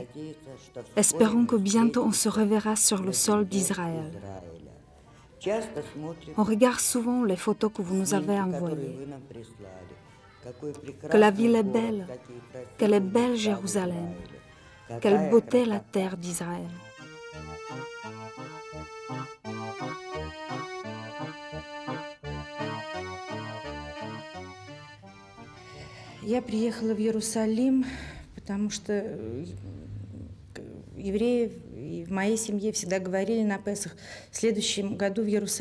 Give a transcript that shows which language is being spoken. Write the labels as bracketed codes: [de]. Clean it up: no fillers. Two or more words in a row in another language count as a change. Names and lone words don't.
[fr] Espérons que bientôt on se reverra sur le sol d'Israël. On regarde souvent les photos que vous nous avez envoyées. Que la ville est belle, qu'elle est belle Jérusalem, quelle beauté la terre d'Israël. [ru] Я приехала в Иерусалим, потому что евреи в моей семье всегда говорили на Песах в следующем году в Иерусалиме.